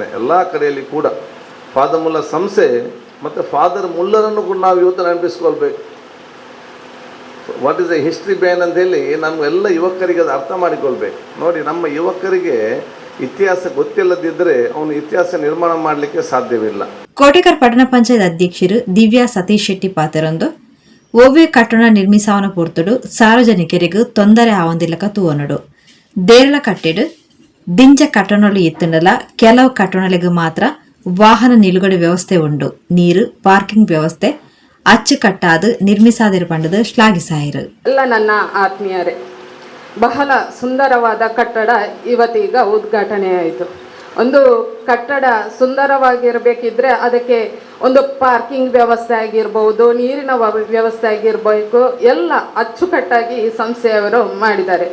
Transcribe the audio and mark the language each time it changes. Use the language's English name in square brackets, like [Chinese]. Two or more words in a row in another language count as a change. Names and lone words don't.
[Kannada] ಎಲ್ಲ ಕಡೆಯಲ್ಲಿ ಕೂಡ ಫಾದರ್ ಮುಲ್ಲಾ ಸಂಸ್ಥೆ ಮತ್ತು ಫಾದರ್ ಮುಲ್ಲರನ್ನು ಕೂಡ ನಾವು ಇವತ್ತು ನೆನಪಿಸ್ಕೊಳ್ಬೇಕು. [English] what is the history ban [Kannada] ಅಂತೇಳಿ ನಮಗೆಲ್ಲ ಯುವಕರಿಗೆ ಅದು ಅರ್ಥ ಮಾಡಿಕೊಳ್ಬೇಕು. ನೋಡಿ, ನಮ್ಮ ಯುವಕರಿಗೆ ಇತಿಹಾಸ ಗೊತ್ತಿಲ್ಲದಿದ್ದರೆ ಅವನು ಇತಿಹಾಸ ನಿರ್ಮಾಣ ಮಾಡಲಿಕ್ಕೆ ಸಾಧ್ಯವಿಲ್ಲ. [Tulu] ಕೋಟೆಕರ್ ಪಟ್ಟಣ ಪಂಚಾಯತ್ ಅಧ್ಯಕ್ಷರು ದಿವ್ಯಾ ಸತೀಶ್ ಶೆಟ್ಟಿ ಪಾತರೊಂದು ಓವ್ವೆ ಕಟ್ಟಡ ನಿರ್ಮಿಸಾವನ ಪೊರ್ತುಡು ಸಾರ್ವಜನಿಕರಿಗೂ ತೊಂದರೆ ಆವಂದಿಲ್ಲಕ ತೂವನಡು. ದೇರಳ ಕಟ್ಟೆಡು ದಿಂಜ ಕಟ್ಟಣಗಳು ಇತ್ತುಂಡಲ ಕೆಲವು ಕಟ್ಟಣಗಳಿಗೆ ಮಾತ್ರ ವಾಹನ ನಿಲುಗಡೆ ವ್ಯವಸ್ಥೆ ಉಂಡು. ನೀರು ಪಾರ್ಕಿಂಗ್ ವ್ಯವಸ್ಥೆ ಅಚ್ಚುಕಟ್ಟಾದು ನಿರ್ಮಿಸಾದಿರು ಪಂಡದು ಶ್ಲಾಘಿಸಾಯಿರು. [Kannada] ಎಲ್ಲ ನನ್ನ ಆತ್ಮೀಯರೇ, ಬಹಳ ಸುಂದರವಾದ ಕಟ್ಟಡ ಇವತ್ತೀಗ ಉದ್ಘಾಟನೆ ಆಯಿತು. ಒಂದು ಕಟ್ಟಡ ಸುಂದರವಾಗಿರಬೇಕಿದ್ರೆ ಅದಕ್ಕೆ ಒಂದು ಪಾರ್ಕಿಂಗ್ ವ್ಯವಸ್ಥೆ ಆಗಿರ್ಬೋದು, ನೀರಿನ ವ್ಯವಸ್ಥೆ ಆಗಿರಬೇಕು, ಎಲ್ಲ ಅಚ್ಚುಕಟ್ಟಾಗಿ ಈ ಸಂಸ್ಥೆಯವರು ಮಾಡಿದ್ದಾರೆ.